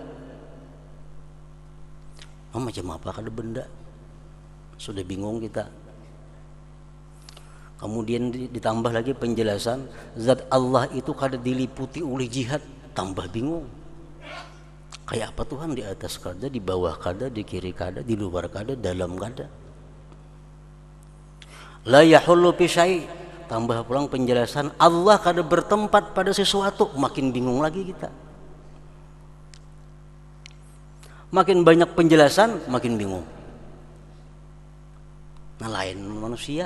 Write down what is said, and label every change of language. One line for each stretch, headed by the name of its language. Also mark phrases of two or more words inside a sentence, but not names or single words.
Banjar: Macam apa kada benda?
Indonesian: Sudah bingung kita. Kemudian ditambah lagi penjelasan, zat Allah itu kada diliputi oleh jihad, tambah bingung. Kayak apa Tuhan?
Banjar: Di atas kada, di bawah kada, di kiri kada, di luar kada, dalam kada.
Arabic: لا يحل في شيء',
Indonesian: tambah pulang penjelasan Allah kada bertempat pada sesuatu, makin bingung lagi kita. Makin banyak penjelasan, makin bingung. Nah, lain manusia.